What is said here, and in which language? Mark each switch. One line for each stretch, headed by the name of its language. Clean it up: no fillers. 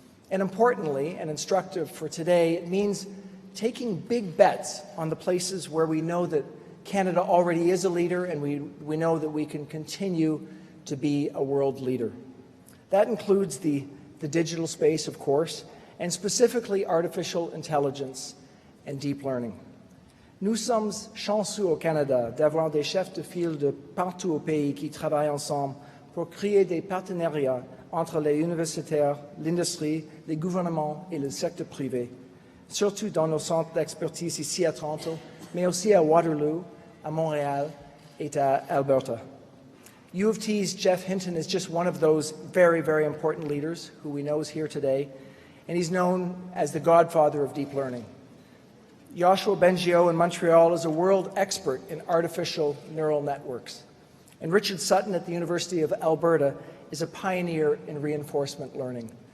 English: And importantly, and instructive for today, it means taking big bets on the places where we know that Canada already is a leader and we know that we can continue to be a world leader. That includes the digital space, of course, and specifically artificial intelligence and deep learning.
French: Nous sommes chanceux au Canada d'avoir des chefs de file de partout au pays qui travaillent ensemble pour créer des partenariats entre les universitaires, l'industrie, les gouvernements et le secteur privé, surtout dans nos centres d'expertise ici à Toronto, mais aussi à Waterloo, à Montréal et à Alberta.
English: U of T's Jeff Hinton is just one of those very, very important leaders who we know is here today, and he's known as the godfather of deep learning. Joshua Bengio in Montreal is a world expert in artificial neural networks. And Richard Sutton at the University of Alberta is a pioneer in reinforcement learning.